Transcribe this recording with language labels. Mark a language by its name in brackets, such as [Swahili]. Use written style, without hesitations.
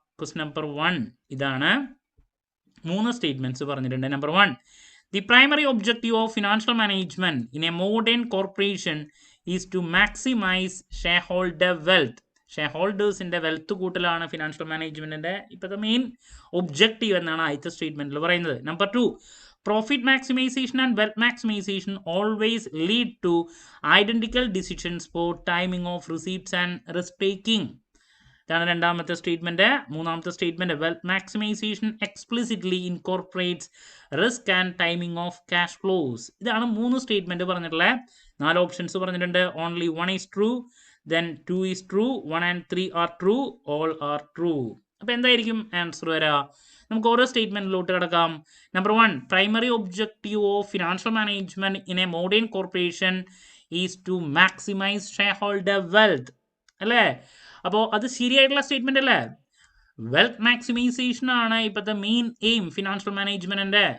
[Malayalam] Question number 1 ഇതാണ്. 3 statements പറഞ്ഞിട്ടുണ്ട്. [English] Number 1, the primary objective of financial management in a modern corporation is to maximise share holder wealth. [Malayalam] Share ഹോൾഡേഴ്സിന്റെ wealth കൂട്ടലാണ് financial മാനേജ്മെന്റിന്റെ ഇപ്പോഴത്തെ main objective എന്നാണ് ആദ്യത്തെ സ്റ്റേറ്റ്മെന്റിൽ പറയുന്നത്. [English] Number 2, profit maximization and wealth maximization always lead to identical decisions for timing of receipts and risk taking. [Malayalam] ഇതാണ് രണ്ടാമത്തെ statement. മൂന്നാമത്തെ statement, [English] Wealth maximisation explicitly incorporates risk and timing of cash flows. [Malayalam] ഇതാണ് 3 statement പറഞ്ഞിട്ടുള്ളത്. 4 options പറഞ്ഞിട്ടുണ്ട്. [English] Only 1 is true, then 2 is true, 1 and 3 are true, all are true. [Malayalam] അപ്പോൾ എന്തായിരിക്കും answer വരിക? നമുക്ക് ഓരോ സ്റ്റേറ്റ്മെന്റിലോട്ട് കിടക്കാം. [English] Number 1, primary objective of financial management in a modern corporation is to maximise share holder wealth, അല്ലേ? [Malayalam] അപ്പോൾ അത് ശരിയായിട്ടുള്ള സ്റ്റേറ്റ്മെന്റ് അല്ലേ? വെൽത്ത് മാക്സിമൈസേഷൻ ആണ് ഇപ്പോഴത്തെ മെയിൻ എയിം ഫിനാൻഷ്യൽ മാനേജ്മെന്റിന്റെ.